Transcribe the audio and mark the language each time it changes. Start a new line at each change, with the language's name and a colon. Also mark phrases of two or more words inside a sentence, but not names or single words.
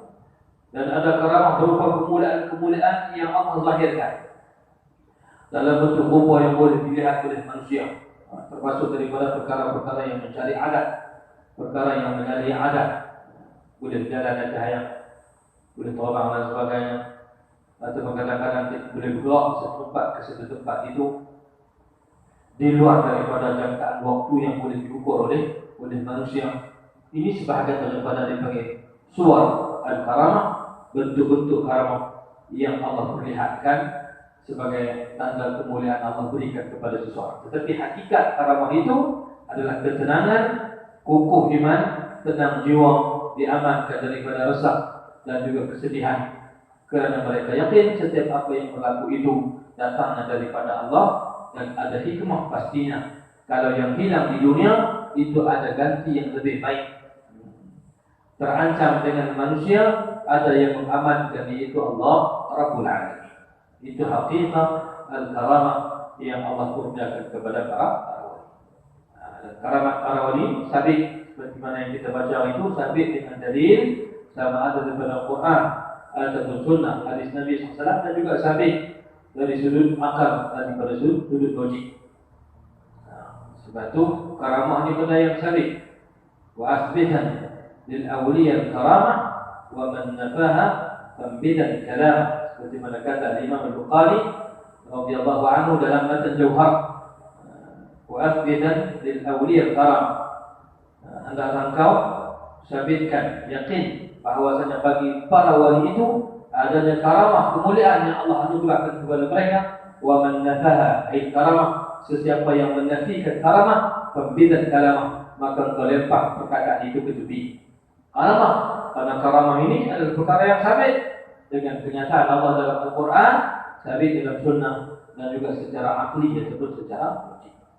Malay: Dan ada karamah berupa kemuliaan yang Allah lahirkan dalam bentuk rupa yang boleh dilihat oleh manusia, termasuk daripada perkara-perkara yang mencari adat, perkara yang mencari adat, boleh berjalan dan cahaya, boleh terbang dan sebagainya, atau kadang-kadang boleh bergerak satu tempat ke satu tempat itu di luar daripada jangkaan waktu yang boleh diukur oleh manusia. Ini sebahagian daripada dipanggil
Arabic: صور الكرامة,
Malay: bentuk-bentuk karamah yang Allah perlihatkan sebagai tanda kemuliaan Allah berikan kepada seseorang. Tetapi hakikat karamah itu adalah ketenangan, kukuh iman, tenang jiwa, diamankan daripada resah dan juga kesedihan, kerana mereka yakin setiap apa yang berlaku itu datangnya daripada Allah dan ada hikmah pastinya. Kalau yang hilang di dunia itu ada ganti yang lebih baik. Terancam dengan manusia, ada yang mengamankan, yaitu Allah
Arabic: رب العالمين.
Malay: Itu hakikat al-karamah yang Allah kurniakan kepada para wali. Karamah para wali sabit, seperti mana yang kita baca itu, sabit dengan dalil, sama ada daripada Al-Quran ataupun sunnah hadis Nabi SAW, dan juga sabit dari sudut akal, daripada sudut logik. Sebab itu karamah ini benda yang sabit.
Arabic: وأثبتن للأولياء الكرامة ومن نفاها فانبذن كلام.
Malay: Seperti mana kata Imam Al-Bukhari
Arabic: رضي الله عنه
Malay: dalam matan Jauhar,
Arabic: وأثبتن للأولياء الكرامة,
Malay: hendaklah engkau sabitkan, yakin bahawasanya bagi para wali itu adanya karamah, kemuliaan yang Allah anugerahkan kepada mereka.
Arabic: ومن نفاها أي كرامة,
Malay: sesiapa yang menafikan karamah,
Arabic: فانبذن كلامه,
Malay: maka engkau lempar perkataan itu ke tepi. Karamah, karena karamah ini adalah perkara yang sabit dengan kenyataan Allah dalam Al-Quran, sabit dalam sunnah, dan juga secara akli ataupun secara logik.